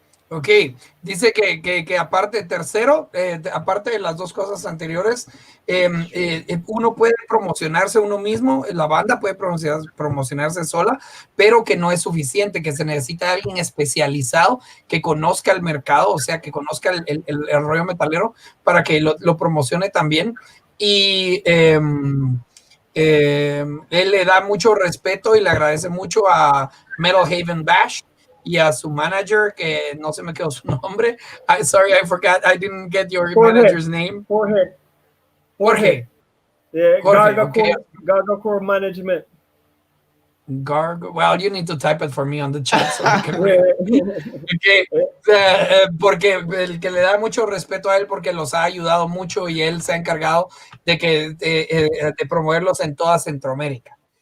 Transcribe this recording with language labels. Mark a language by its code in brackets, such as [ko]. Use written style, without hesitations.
[es] Ok, dice que aparte, tercero, aparte de las dos cosas anteriores, uno puede promocionarse uno mismo, la banda puede promocionarse sola, pero que no es suficiente, que se necesita alguien especializado que conozca el mercado, o sea, que conozca el rollo metalero para que lo promocione también. Y él le da mucho respeto y le agradece mucho a Metal Haven Bash y a su manager, que no se me quedó su nombre. [en] Sorry, I forgot. I didn't get your manager's name. Jorge. Yeah, Garga Core Management. Well, you need to type it for me on the chat. So I can read. Okay. [es] Porque el que le da mucho respeto a él porque los ha ayudado mucho y él se ha encargado de promoverlos en toda Centroamérica.